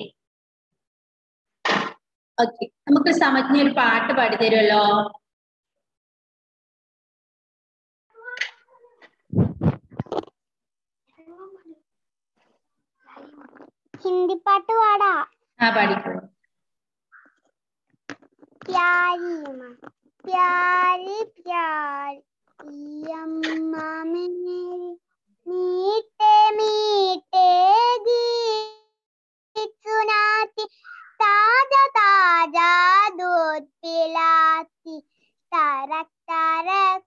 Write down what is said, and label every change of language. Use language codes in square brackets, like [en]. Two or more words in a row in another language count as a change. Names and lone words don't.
[ml] ഓക്കെ. നമുക്ക് സമജ്ഞ ഒരു പാട്ട് പാടിത്തരുമല്ലോ? ഹിന്ദി പാട്ട് പാടാ. ആ പാടിക്കോ. [hi] प्यारी माँ प्यारी प्यारी अम्मा मेरी मीठे मीठे गीत सुनाती ताजा ताजा दूध पिलाती तरक तरक